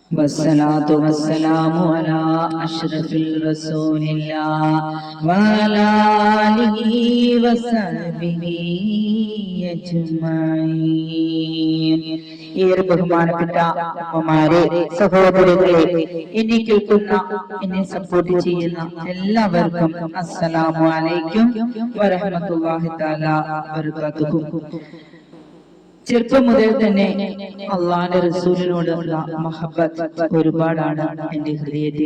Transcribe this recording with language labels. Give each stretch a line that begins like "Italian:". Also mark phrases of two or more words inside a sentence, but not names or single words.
Arabic: والصلاة والسلام على أشرف رسول الله وعلى آله وصحبه أجمعين.
Malayalam: ഏറെ ബഹുമാനപ്പെട്ട അമ്മമാരെ, സഹോദരങ്ങളെ, എന്നെ കേൾക്കുന്ന, എന്നെ സപ്പോർട്ട് ചെയ്യുന്ന എല്ലാവർക്കും
Arabic: السلام عليكم ورحمة الله تعالى وبركاته.
Malayalam: ചെറുപ്പം മുതൽ തന്നെ അള്ളാന്റെ റസൂലിനോടുള്ള മഹബത്ത് ഒരുപാടാണ് എന്റെ ഹൃദയത്തിൽ.